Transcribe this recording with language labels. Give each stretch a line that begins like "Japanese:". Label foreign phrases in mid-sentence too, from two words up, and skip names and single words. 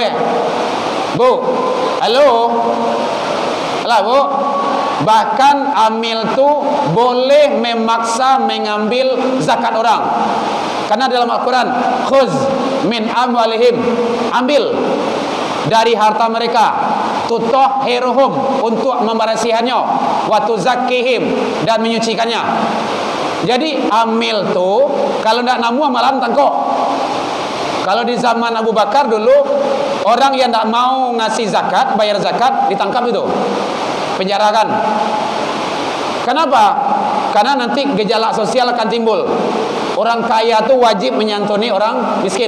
Indonesian: Bu, halo. Halo Bu. Bahkan amil itu boleh memaksa mengambil zakat orang. Karena dalam Al-Quran,
Arabic: خذ من أموالهم,
Indonesian: ambil dari harta mereka, tutahhiruhum, untuk membersihannya,
Arabic: وتزكيهم,
Indonesian: dan menyucikannya.
Minangkabau: Jadi amil tu kalau ndak namu malam tangkok.
Indonesian: Kalau di zaman Abu Bakar dulu, orang yang ndak mau ngasih zakat, bayar zakat, ditangkap itu, penjarakan. Kenapa? Karena nanti gejala sosial akan timbul. Orang kaya tu wajib menyantuni orang miskin.